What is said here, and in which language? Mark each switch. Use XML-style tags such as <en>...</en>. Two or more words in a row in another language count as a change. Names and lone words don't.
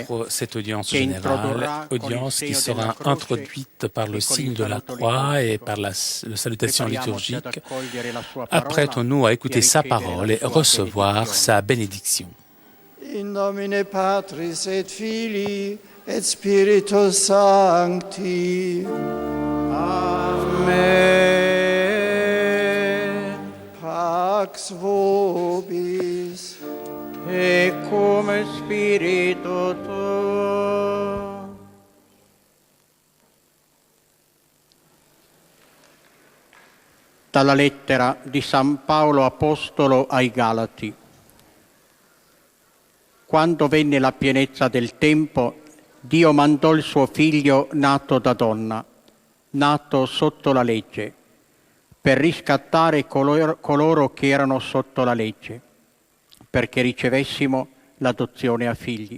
<fr>Cette audience générale, audience qui sera introduite par le signe de la croix et par la salutation liturgique. Apprêtons-nous à écouter sa parole et recevoir sa bénédiction.</fr> <la>In nomine Patris et Filii et Spiritus Sancti. Amen. Pax vobis. E come spirito tuo.</la> <it>Dalla lettera di San Paolo Apostolo ai Galati. Quando venne la pienezza del tempo, Dio mandò il suo figlio nato da donna, nato sotto la legge, per riscattare coloro che erano sotto la legge, perché ricevessimo l'adozione a figli.</it>